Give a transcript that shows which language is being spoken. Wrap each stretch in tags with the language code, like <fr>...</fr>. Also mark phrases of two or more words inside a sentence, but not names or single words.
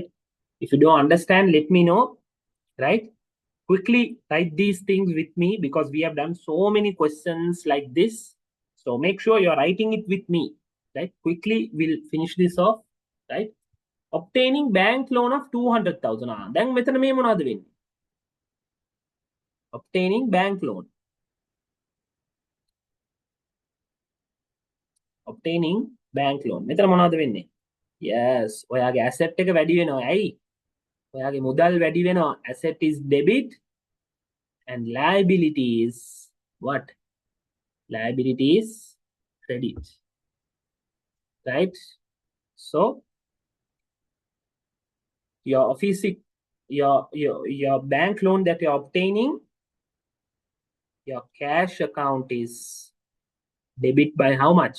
<en>If you don't understand, let me know. Right? Quickly write these things with me because we have done so many questions like this. So make sure you're writing it with me. Right? Quickly we'll finish this off. Right? Obtaining bank loan of 200,000.</en> <si>දැන් මෙතන මේ මොනවද වෙන්නේ?</si> <en>Obtaining bank loan. Obtaining bank loan.</en> <si>මෙතන මොනවද වෙන්නේ? Yes, ඔයාගේ asset එක වැඩි වෙනවා. ඇයි? ඔයාගේ මුදල් වැඩි වෙනවා.</si> <en>Asset is debit and liability is what? Liability is credit. Right? So your office, your bank loan that you're obtaining, your cash account is debit by how much?</en>